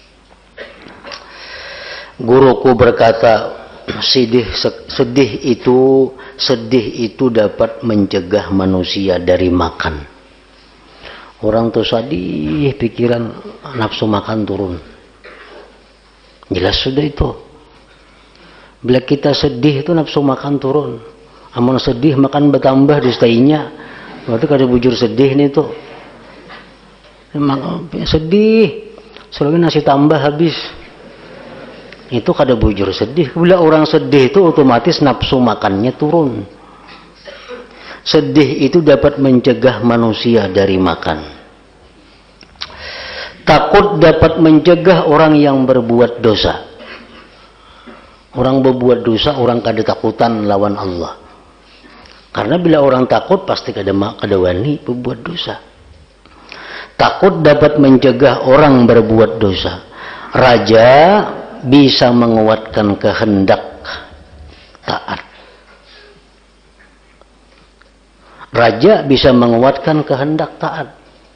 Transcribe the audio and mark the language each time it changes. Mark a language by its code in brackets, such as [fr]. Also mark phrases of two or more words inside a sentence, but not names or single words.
[id] Guruku berkata, sedih itu dapat mencegah manusia dari makan. Orang tuh sedih, pikiran nafsu makan turun. Jelas sudah itu. Bila kita sedih itu nafsu makan turun. [bjn] Amun sedih makan bertambah dustainya. Berarti kada bujur sedih nih tuh. [id] Sedih. Selalu nasi tambah habis. [bjn] Itu kada bujur sedih. [id] Bila orang sedih itu otomatis nafsu makannya turun. Sedih itu dapat mencegah manusia dari makan. Takut dapat mencegah orang yang berbuat dosa. [bjn] Orang berbuat dosa, orang kada takutan lawan Allah. Karena bila orang takut, pasti kada wani berbuat dosa. [id] Takut dapat mencegah orang berbuat dosa. Raja bisa menguatkan kehendak taat. Raja bisa menguatkan kehendak taat.